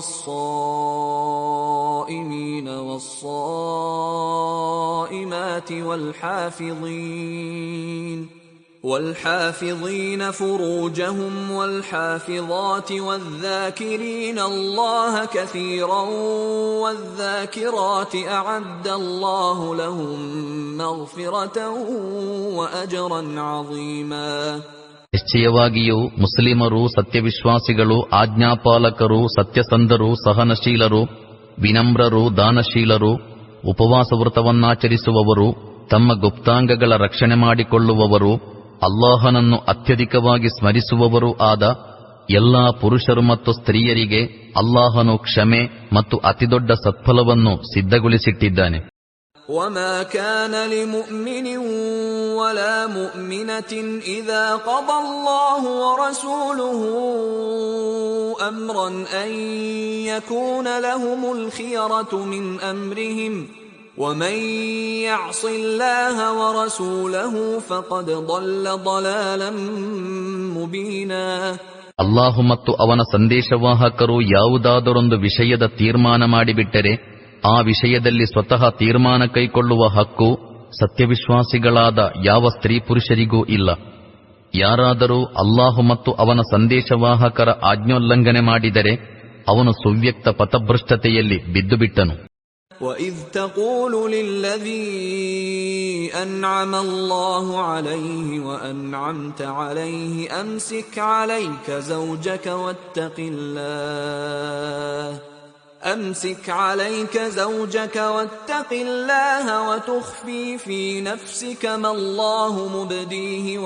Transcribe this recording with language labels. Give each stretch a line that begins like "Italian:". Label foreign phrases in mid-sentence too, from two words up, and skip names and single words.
Arabic: والصائمين والصائمات والحافظين فروجهم والحافظات والذاكرين الله كثيرا والذاكرات أعد الله لهم مغفرة وأجرا عظيما.
Kannada: ನಿಶ್ಚಯವಾಗಿಯೂ ಮುಸ್ಲಿಮರು, ಸತ್ಯವಿಶ್ವಾಸಿಗಳು, ಆಜ್ಞಾಪಾಲಕರು, ಸತ್ಯಸಂಧರು, ಸಹನಶೀಲರು, ವಿನಮ್ರರು, ದಾನಶೀಲರು, ಉಪವಾಸ ವೃತವನ್ನಾಚರಿಸುವವರು, ತಮ್ಮ ಗುಪ್ತಾಂಗಗಳ ರಕ್ಷಣೆ ಮಾಡಿಕೊಳ್ಳುವವರು, ಅಲ್ಲಾಹನನ್ನು ಅತ್ಯಧಿಕವಾಗಿ ಸ್ಮರಿಸುವವರೂ ಆದ ಎಲ್ಲಾ ಪುರುಷರು ಮತ್ತು ಸ್ತ್ರೀಯರಿಗೆ ಅಲ್ಲಾಹನು ಕ್ಷಮೆ ಮತ್ತು ಅತಿದೊಡ್ಡ ಸತ್ಫಲವನ್ನು ಸಿದ್ಧಗೊಳಿಸಿಟ್ಟಿದ್ದಾನೆ.
Arabic: وما كان لمؤمن ولا مؤمنة إذا قضى الله ورسوله أمرا أن يكون لهم الخيرة من أمرهم ومن يعص الله ورسوله فقد ضل ضلالا مبينا.
Kannada: ಅಲ್ಲಾಹು ಮತ್ತು ಅವನ ಸಂದೇಶವಾಹಕರು ಯಾವುದಾದರೊಂದು ವಿಷಯದ ತೀರ್ಮಾನ ಮಾಡಿಬಿಟ್ಟರೆ ಆ ವಿಷಯದಲ್ಲಿ ಸ್ವತಃ ತೀರ್ಮಾನ ಕೈಗೊಳ್ಳುವ ಹಕ್ಕು ಸತ್ಯವಿಶ್ವಾಸಿಗಳಾದ ಯಾವ ಸ್ತ್ರೀ ಪುರುಷರಿಗೂ ಇಲ್ಲ. ಯಾರಾದರೂ ಅಲ್ಲಾಹು ಮತ್ತು ಅವನ ಸಂದೇಶವಾಹಕರ ಆಜ್ಞೋಲ್ಲಂಘನೆ ಮಾಡಿದರೆ ಅವನು ಸುವ್ಯಕ್ತ ಪಥಭ್ರಷ್ಟತೆಯಲ್ಲಿ ಬಿದ್ದುಬಿಟ್ಟನು.
Arabic: وَإِذْ تَقُولُ لِلَّذِي أَنْعَمَ اللَّهُ عَلَيْهِ وَأَنْعَمْتَ عَلَيْهِ أَمْسِكْ عَلَيْكَ زَوْجَكَ وَاتَّقِ اللَّهَ وَتُخْفِي فِي نَفْسِكَ مَا اللَّهُ مُبْدِيهِ